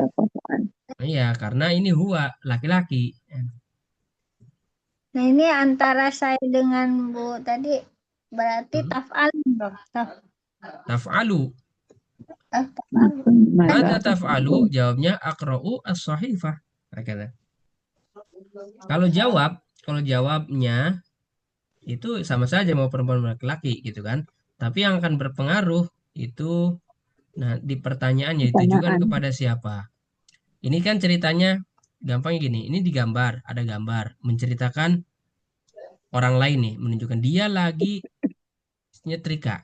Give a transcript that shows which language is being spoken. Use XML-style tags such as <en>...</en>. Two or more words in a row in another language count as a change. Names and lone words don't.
<id>Iya, karena ini huwa, laki-laki. Nah, ini antara saya dengan Bu tadi berarti taf'alin dong.</id> <ar>Taf'alu. Taf'alin. Mada taf'alu? Jawabnya aqra'u as-sahifah.</ar> <id>Nah, kalau jawabnya itu sama saja mau perempuan mau laki-laki gitu kan. Tapi yang akan berpengaruh itu di pertanyaannya ditujukan kepada siapa. Ini kan ceritanya gampangnya gini. Ini digambar, ada gambar menceritakan orang lain nih, menunjukkan dia lagi nyetrika.</id>